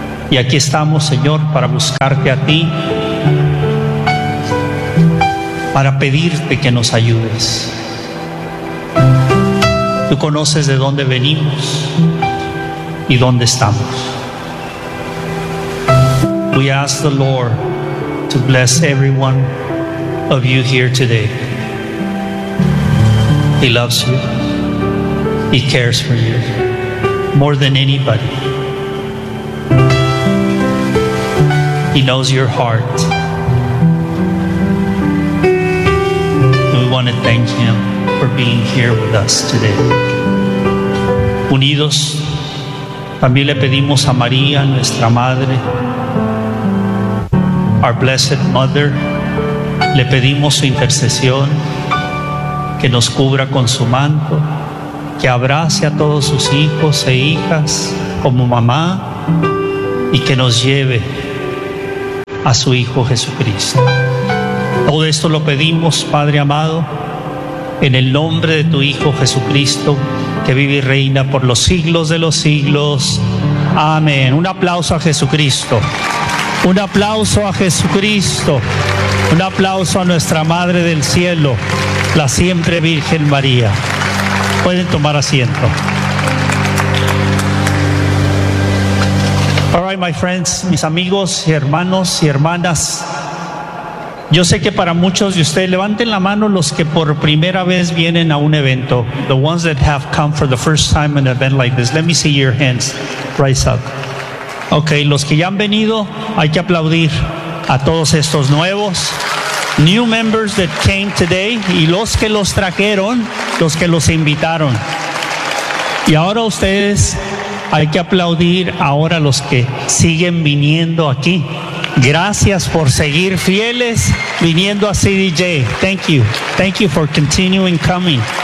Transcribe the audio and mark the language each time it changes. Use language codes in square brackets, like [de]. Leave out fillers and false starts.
[es] Y aquí estamos, Señor, para buscarte a ti, para pedirte que nos ayudes. Tú conoces de dónde venimos y dónde estamos. [en] We ask the Lord to bless everyone of you here today. He loves you. He cares for you more than anybody. He knows your heart. We want to thank him for being here with us today. [es] Unidos, también le pedimos a María, nuestra madre, [en] our blessed mother, [es] le pedimos su intercesión, que nos cubra con su manto, que abrace a todos sus hijos e hijas como mamá y que nos lleve a su Hijo Jesucristo. Todo esto lo pedimos, Padre amado, en el nombre de tu Hijo Jesucristo, que vive y reina por los siglos de los siglos. Amén. Un aplauso a Jesucristo. Un aplauso a Jesucristo. Un aplauso a nuestra Madre del Cielo, la siempre Virgen María. Pueden tomar asiento. [en] All right, my friends, [es] mis amigos, hermanos y hermanas. Yo sé que para muchos de ustedes, levanten la mano los que por primera vez vienen a un evento. [en] The ones that have come for the first time in an event like this. Let me see your hands. Rise up. [es] Okay, los que ya han venido, hay que aplaudir a todos estos nuevos. [en] New members that came today, [es] y los que los trajeron, los que los invitaron. Y ahora ustedes, hay que aplaudir ahora los que siguen viniendo aquí. Gracias por seguir fieles viniendo a CDJ. [en] Thank you for continuing coming.